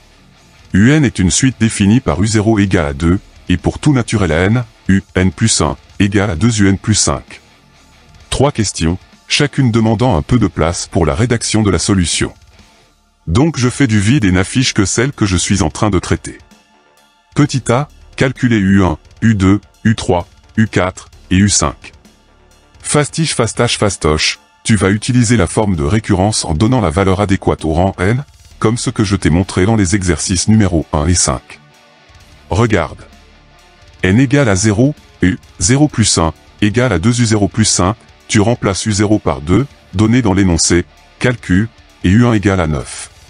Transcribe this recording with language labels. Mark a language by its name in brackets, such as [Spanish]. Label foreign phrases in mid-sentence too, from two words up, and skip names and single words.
[French] UN est une suite définie par U0 égale à 2, et pour tout naturel à n, UN plus 1, égale à 2 UN plus 5. 3 questions, chacune demandant un peu de place pour la rédaction de la solution. Donc je fais du vide et n'affiche que celle que je suis en train de traiter. Petit a, calculer U1, U2, U3, U4 et U5. Fastiche fastache fastoche, tu vas utiliser la forme de récurrence en donnant la valeur adéquate au rang n, comme ce que je t'ai montré dans les exercices numéro 1 et 5. Regarde. N égale à 0, U, 0 plus 1, égale à 2U0 plus 5, tu remplaces U0 par 2, donné dans l'énoncé, calcul, et U1 égale à 9.